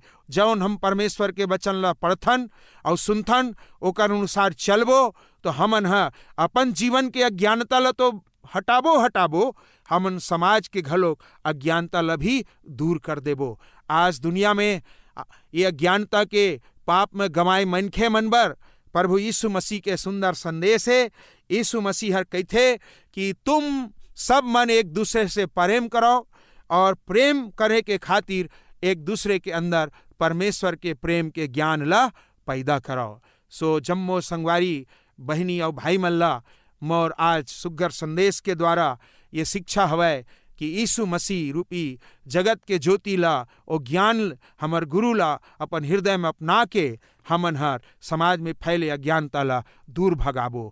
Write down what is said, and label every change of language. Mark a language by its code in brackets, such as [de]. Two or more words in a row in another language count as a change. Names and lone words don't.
[hne] जौन हम परमेश्वर के वचन ला पढ़थन और सुनथन ओकर अनुसार चलबो तो हमन अपन जीवन के अज्ञानता ला तो हटाबो हमन समाज के घलोक अज्ञानता ला भी दूर कर देबो। आज दुनिया में ये अज्ञानता के पाप में गंवाए मनखे मन बर प्रभु यीशु मसीह के सुंदर संदेश है। यीशु मसीह हर कहते कि तुम सब मन एक दूसरे से प्रेम करो और प्रेम करे के खातिर एक दूसरे के अंदर परमेश्वर के प्रेम के ज्ञान ला पैदा करो। सो जम्मो संगवारी बहनी और भाई मल्ला मोर आज सुग्घर संदेश के द्वारा ये शिक्षा हवै कि यीशु मसीह रूपी जगत के ज्योति ला और ज्ञान हमर गुरु ला अपन हृदय में अपना के हमन हर समाज में फैले अज्ञानता ला दूर भगाबो।